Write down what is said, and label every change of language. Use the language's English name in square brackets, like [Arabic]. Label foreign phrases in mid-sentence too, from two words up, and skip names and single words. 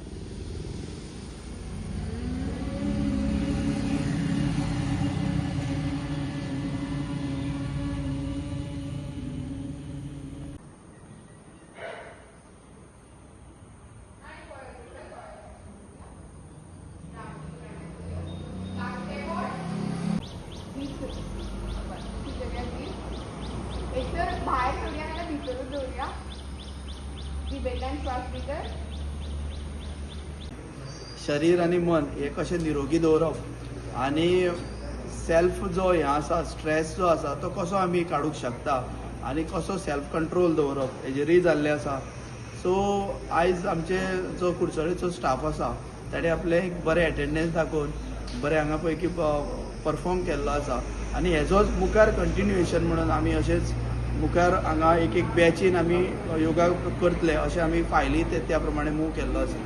[Marathi] आणि परत एकदा एक तर बाहेर ठेवूया ना भीतरच ठेवूया. वेदांत श्वास भीतर. [Konkani] शरीर आणि मन हे कशें निरोगी दवरप आनी सेल्फ जो हे आसा स्ट्रेस जो आसा तो कसो आमी काडूंक शकता आनी कसो [English] self control [Konkani] दवरप हेजेरूय जाल्लें आसा. सो आयज आमचे जो कुडचडेचो स्टाफ आसा ताणें आपलें एक बरें एटेंडन्स दाखोवन बरें हांगा पैकी परफॉर्म केल्लो आसा आनी हेजोच मुखार कंटिन्युएशन म्हणून आमी अशेंच मुखार हांगा एक एक बॅचीन आमी योगा करतले अशें आमी फायली त्या प्रमाणे मूव केल्लो आसा.